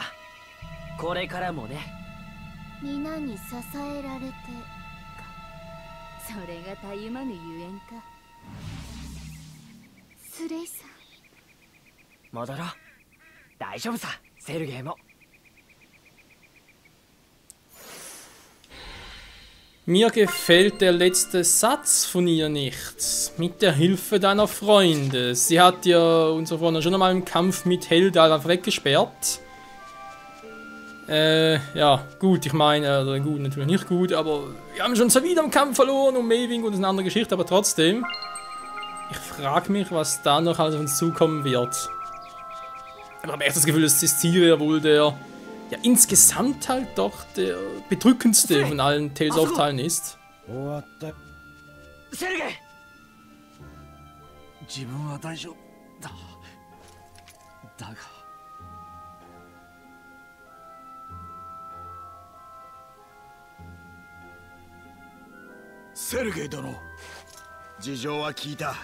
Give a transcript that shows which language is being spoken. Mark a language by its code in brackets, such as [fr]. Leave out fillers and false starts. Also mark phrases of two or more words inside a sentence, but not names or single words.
[ja] これからもね。皆に支えられてか。それがたゆまぬゆえんか。スレイさん。戻ろう。大丈夫さ、セルゲイも。 [de] Mir gefällt der letzte Satz von ihr nicht. Mit der Hilfe deiner Freunde. Sie hat ja unsere Freundin schon einmal im Kampf mit Heldar weggesperrt. Ja, gut, ich meine, gut, natürlich nicht gut, aber wir haben schon wieder im Kampf verloren und Maewing und das ist eine andere Geschichte, aber trotzdem. Ich frage mich, was da noch alles auf uns zukommen wird. Ich habe echt das Gefühl, dass Cestiria ja wohl der, ja, insgesamt halt doch der bedrückendste von allen Tales of Teilen ist. [ja] セルゲイ！自分は大丈夫だ。だがセルゲイ殿、事情は聞いた。